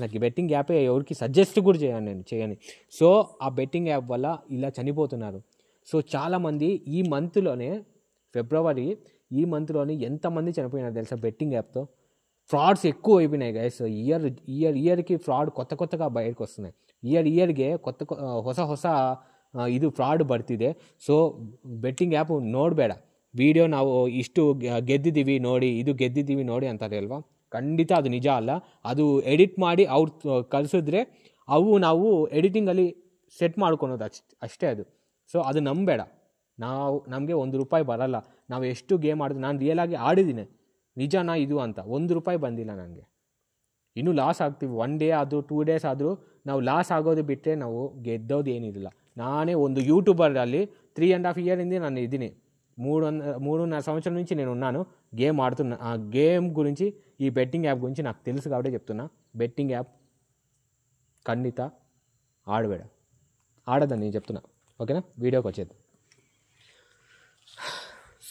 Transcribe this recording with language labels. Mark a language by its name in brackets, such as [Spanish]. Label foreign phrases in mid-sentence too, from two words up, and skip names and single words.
[Telugu] నాకు బెట్టింగ్ యాపే ఎవరికి సజెస్ట్ కూడా చేయని. సో ఆ బెట్టింగ్ యాప్ వల్ల ఇలా చనిపోతున్నారు. సో చాలామంది ఈ మంత్లోనే, ఫిబ్రవరి ఈ మంత్లోనే ఎంతమంది చనిపోయినారు తెలుసా బెట్టింగ్ యాప్తో. ఫ్రాడ్స్ ఎక్కువ అయిపోయినాయి గైస్. ఇయర్కి ఫ్రాడ్ కొత్తగా బయటకు వస్తున్నాయి. [Kannada] ಇಯರ್ಗೆ ಹೊಸ ಇದು ಫ್ರಾಡ್ ಬರ್ತಿದೆ. ಸೊ ಬೆಟ್ಟಿಂಗ್ ಆ್ಯಪು ನೋಡಬೇಡ. ವಿಡಿಯೋ ನಾವು ಇಷ್ಟು ಗೆದ್ದಿದ್ದೀವಿ ನೋಡಿ, ಇದು ಗೆದ್ದಿದ್ದೀವಿ ನೋಡಿ ಅಂತಾರೆ ಅಲ್ವಾ, ಖಂಡಿತ ಅದು ನಿಜ ಅಲ್ಲ. ಅದು ಎಡಿಟ್ ಮಾಡಿ ಅವ್ರು ಕಳಿಸಿದ್ರೆ ನಾವು ಎಡಿಟಿಂಗಲ್ಲಿ ಸೆಟ್ ಮಾಡ್ಕೊಳೋದು ಅಷ್ಟೇ ಅದು. ಸೊ ಅದು ನಂಬೇಡ. ನಮಗೆ ₹1 ಬರಲ್ಲ. ನಾವು ಎಷ್ಟು ಗೇಮ್ ಆಡಿದ್ವಿ, ನಾನು ರಿಯಲಾಗಿ ಆಡಿದ್ದೀನಿ, ನಿಜನಾ ಇದು ಅಂತ. ₹1 ಬಂದಿಲ್ಲ ನನಗೆ. ಇನ್ನೂ ಲಾಸ್ ಆಗ್ತೀವಿ. 1 day ಆದರೂ 2 days ಆದರೂ ನಾವು ಲಾಸ್ ಆಗೋದು ಬಿಟ್ಟರೆ ನಾವು ಗೆದ್ದೋದು ಏನಿರಲಿಲ್ಲ. ನಾನೇ ಒಂದು యూట్యూబర్ಲ್ಲಿ 3.5 years ನಾನು ಇದ್ದೀನಿ. [Telugu] 3.5 సంవత్సరాల నుంచి నేను ఉన్నాను, గేమ్ ఆడుతున్నా. ఆ గేమ్ గురించి, ఈ బెట్టింగ్ యాప్ గురించి నాకు తెలుసు కాబట్టి చెప్తున్నా. బెట్టింగ్ యాప్ ఖండిత ఆడదని నేను చెప్తున్నా, ఓకేనా. వీడియోకి వచ్చేది. సో ఓకేనా దిలీప్, పదమ్మా.